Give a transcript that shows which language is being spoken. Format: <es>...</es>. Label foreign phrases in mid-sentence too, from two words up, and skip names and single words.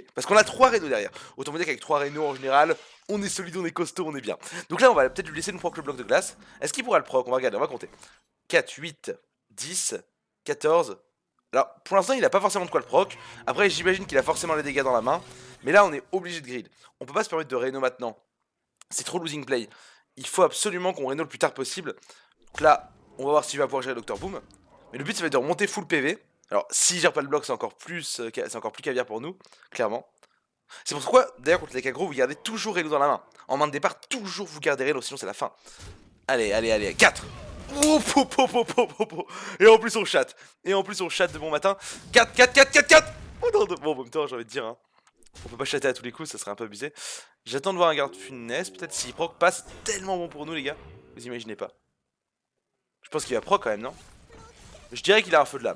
<fr>Parce qu'on a 3 Reno derrière. Autant vous dire qu'avec 3 Reno en général, on est solide, on est costaud, on est bien. Donc là, on va peut-être lui laisser nous proc le bloc de glace. Est-ce qu'il pourra le proc? On va regarder, on va compter. 4, 8, 10, 14. Alors, pour l'instant, il n'a pas forcément de quoi le proc. Après, j'imagine qu'il a forcément les dégâts dans la main. Mais là, on est obligé de grid. On peut pas se permettre de Reno maintenant. C'est trop</fr> <en>losing play.</en> <fr>Il faut absolument qu'on Reno le plus tard possible. Donc là, on va voir s'il va pouvoir gérer Dr Boom. Mais le but, ça va être de remonter full PV. Alors, s'il gère pas le bloc, c'est encore plus caviar pour nous, clairement. C'est pourquoi, d'ailleurs, contre les deck aggro, vous gardez toujours Reno dans la main. En main de départ, toujours vous gardez Reno, sinon c'est la fin. Allez, allez, allez, 4. Oh, po, po, po, po, po, po. Et en plus on chatte. Et en plus on chatte de bon matin. 4, 4, 4, 4, 4. Oh non, bon, en même temps, j'ai envie de dire, hein. On peut pas chatter à tous les coups, ça serait un peu abusé. J'attends de voir un garde funeste, peut-être s'il proc pas, c'est tellement bon pour nous les gars. Vous imaginez pas. Je pense qu'il va proc quand même, non? Je dirais qu'il a un feu de lame.</fr>